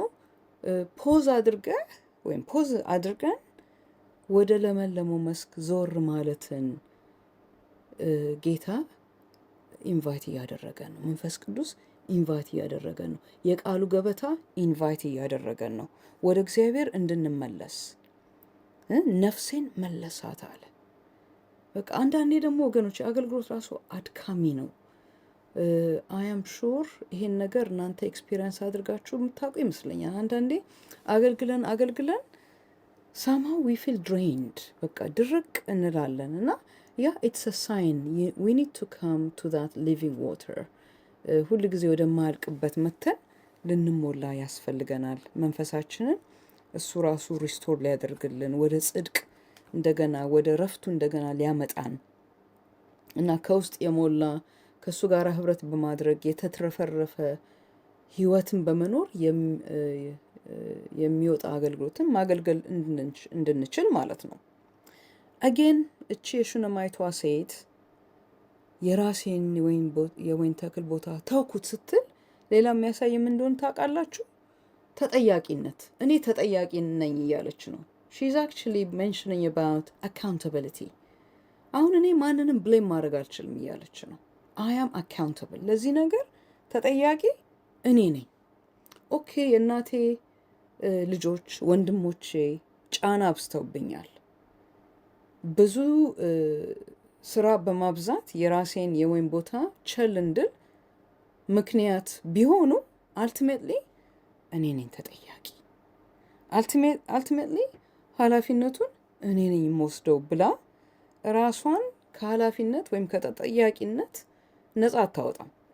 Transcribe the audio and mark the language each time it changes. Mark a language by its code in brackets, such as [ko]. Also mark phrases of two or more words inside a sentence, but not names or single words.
[am] ፖዝ አድርገን ወደ ለመለመው መስክ ዞር ማለትን ጌታ ኢንቫይት እያደረገን ነው። መንፈስ ቅዱስ ኢንቫይት እያደረገን ነው። የቃሉ ገበታ ኢንቫይት እያደረገን ነው ወደ እግዚአብሔር እንድንመለስ። ነፍሴን መለሳት አለ። በቃ አንዳንዴ ደግሞ ወገኖች አገልግሎት ራሱ አድካሚ ነው። [en] I am sure [am] ይሄን ነገር እናንተ ኤክስፒሪየንስ አድርጋችሁ የምታውቁ ይመስለኛል። አንዳንዴ አገልግለን [en] somehow we feel drained፣ [am] በቃ ድርቅ እንላለን። እና ያ [en] it's a sign we need to come to that living water። [am] ሁሉ ጊዜ ወደ ማያልቅበት መተን ልንሞላ ያስፈልገናል። መንፈሳችንን እሱ ራሱ ሪስቶር ሊያደርግልን ወደ ጽድቅ እንደገና ወደ ረፍቱ እንደገና ሊያመጣን እና ከውስጥ የሞላ ከሱ ጋር ህብረት በማድረግ የተትረፈረፈ ህይወትን በመኖር የሚወጣ አገልግሎትን ማገልገል እንድንችል ማለት ነው። አጌን እቺ የሹነማይቷ ሴት የራሴን የወይን ተክል ቦታ ተውኩት ስትል ሌላ የሚያሳይ ምን እንደሆነ ታውቃላችሁ? ተጠያቂነት። እኔ ተጠያቂ ነኝ እያለች ነው። [en] she's actually mentioning about accountability። [am] አሁን እኔ ማንንም ብሌም ማድረግ አልችልም እያለች ነው። [en] I am accountable፣ [am] ለዚህ ነገር ተጠያቂ እኔ ነኝ። ኦኬ የእናቴ ልጆች ወንድሞቼ ጫና አብስተውብኛል። ብዙ ስራ በማብዛት የራሴን የወይን ቦታ ቸል እንድል ምክንያት ቢሆኑ አልቲሜትሊ እኔ ነኝ ተጠያቂ። አልቲሜትሊ ኃላፊነቱን እኔ ነኝ የምወስደው ብላ ራሷን ከኃላፊነት ወይም ከተጠያቂነት ነጻ አታወጣም።